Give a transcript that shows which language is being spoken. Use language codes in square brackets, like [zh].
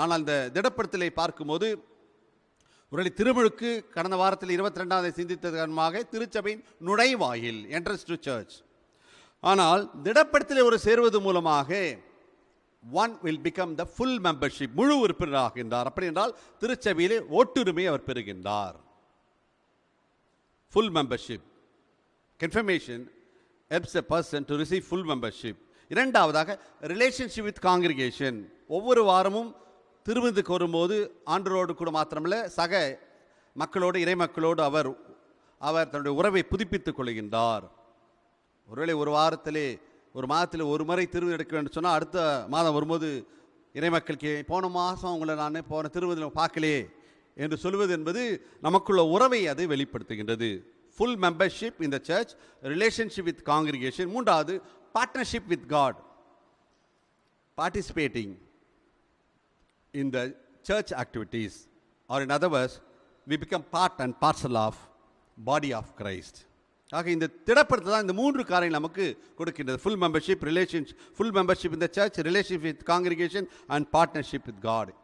[ta] ஆனால் அந்த திடப்படுத்தலை பார்க்கும்போது ஒரு திருமுழுக்கு கடந்த வாரத்தில் 22ஆம் தேதி சிந்தித்தது காரணமாக திருச்சபையின் நுழைவாயில், என்ட்ரன்ஸ் டு சர்ச். ஆனால் திடப்படுத்தலை ஒரு சேர்வது மூலமாக [en] one will become the full membership, [ta] முழு உறுப்பினராகின்றார். அப்படி என்றால் திருச்சபையிலே ஓட்டுரிமை அவர் பெறுகின்றார். [en] full membership. Confirmation helps a person to receive full membership. [ta] இரண்டாவதாக ரிலேஷன்ஷிப் வித் காங்கிரிகேஷன். ஒவ்வொரு வாரமும் திருவிருந்துக்கு வரும்போது ஆண்டவரோடு கூட மாத்திரமல்ல சக மக்களோடு இறை மக்களோடு அவர் தன்னுடைய உறவை புதுப்பித்துக் கொள்கின்றார். ஒருவேளை ஒரு மாதத்தில் ஒரு முறை திருவிருந்து எடுக்க வேண்டும் சொன்னால் அடுத்த மாதம் வரும்போது இறை மக்களுக்கு போன மாதம் உங்களை நான் போன திருவிருந்தில் பார்க்கலையே என்று சொல்வது என்பது நமக்குள்ள உறவை அது வெளிப்படுத்துகின்றது. Full membership in the church, relationship with congregation. மூன்றாவது [en] partnership with God, participating in the church activities, or in other words we become part and parcel of body of Christ. [ta] ஆக இந்த திடப்படுத்தல் தான் இந்த 3 காரியங்கள் நமக்கு கொடுக்கின்றது. [en] full membership in the church, relationship with congregation and partnership with God.